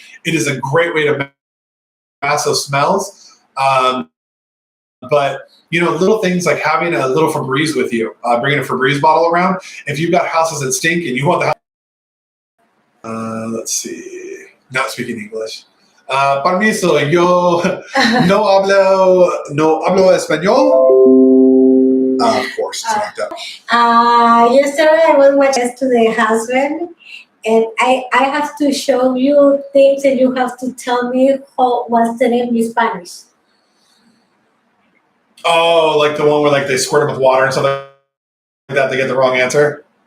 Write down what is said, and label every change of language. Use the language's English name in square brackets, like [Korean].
[English] It is a great way to mask those smells. But little things like having a little Febreze with you, bringing a Febreze bottle around. If you've got houses that stink and you want the house, let's see, not speaking English. [Spanish] Permiso, yo no hablo español. [English] Of course, it's locked up. Yesterday I was watching to the husband, and I have to show you things, and you have to tell me what's the name in Spanish. Oh, like the one where they squirt them with water and something like that, they get the wrong answer?